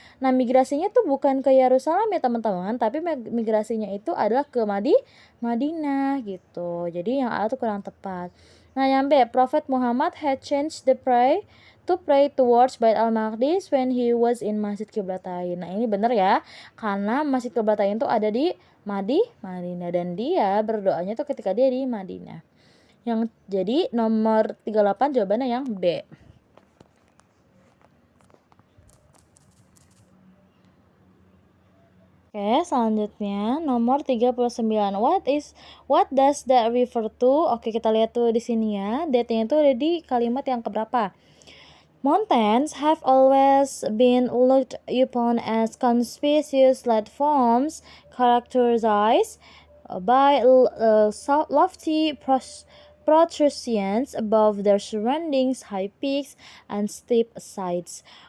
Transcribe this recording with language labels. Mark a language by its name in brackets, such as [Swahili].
[Indonesian] Nah, migrasinya tuh bukan ke Yerusalem ya teman-teman, tapi migrasinya itu adalah ke Madinah gitu. Jadi yang A itu kurang tepat. Nah, yang B, [English] Prophet Muhammad had changed to pray towards Bait Al-Maqdis when he was in Masjid Qiblatain. [Indonesian] Nah, ini benar ya, karena Masjid Qiblatain itu ada di Madinah dan dia berdoanya tuh ketika dia di Madinah. Yang jadi nomor 38 jawabannya yang B. Oke, selanjutnya nomor 39. [English] What does that refer to? [Indonesian] Oke, kita lihat tuh di sini ya. That-nya itu ada di kalimat yang keberapa? [English] Mountains have always been looked upon as conspicuous landforms characterized by lofty protrusions above their surroundings, high peaks, and steep sides.